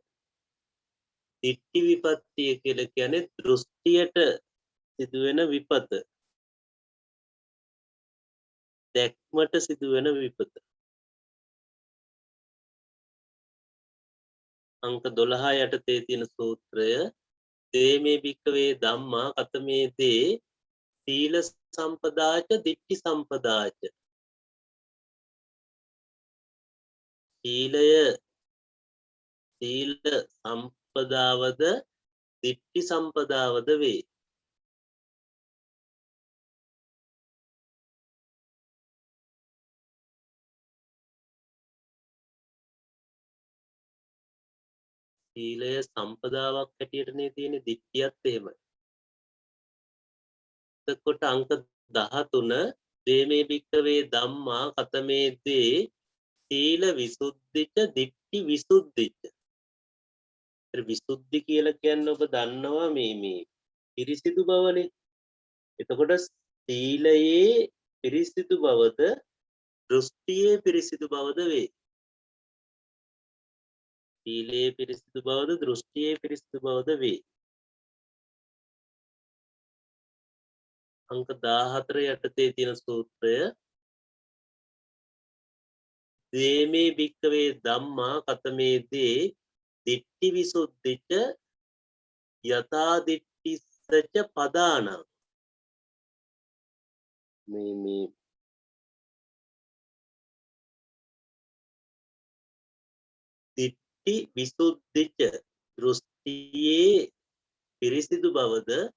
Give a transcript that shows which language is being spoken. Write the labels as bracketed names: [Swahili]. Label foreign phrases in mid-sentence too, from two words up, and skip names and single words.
[Pali] දිට්ඨි විපත්තිය [Sinhala] කියලා කියන්නේ දෘෂ්ටියට සිදුවෙන විපත. දැක්මට සිදුවෙන විපත. අංක 12 යටතේ තියෙන සූත්‍රය [Pali] දේමේ භික්කවේ ධම්මා කතමේ දේ සීල සම්පදාච දිට්ඨි සම්පදාච. [Sinhala] සීල සම්පදාවද දිට්ඨි සම්පදාවද වේ. සීලය සම්පදාවක් හැටියටනේ තියෙන්නේ දිට්ඨියත් එහෙමයි. එතකොට අංක 13 [Pali] දේමේ භික්කවේ ධම්මා කතමේ දේ සීල විසුද්ධිච දිට්ඨි විසුද්ධිච. [Sinhala] විසුද්ධි කියලා කියන්නේ ඔබ දන්නවා මේ පිරිසිදු බවනේ. එතකොට සීලයේ පිරිසිදු බවද දෘෂ්ටියේ පිරිසිදු බවද වේ. සීලයේ පිරිසිදු බවද දෘෂ්ටියේ පිරිසිදු බවද වේ. අංක 14 යටතේ තියෙන සූත්‍රය [Pali] දේමේ භික්කවේ ධම්මා කතමේ දේ දිට්ඨි විසුද්ධිච යථා දිට්ඨිස්සච පදානං. [Sinhala] මේ [Pali] දිට්ඨි විසුද්ධිච [Sinhala] දෘෂ්ටියේ පිරිසිදු බවද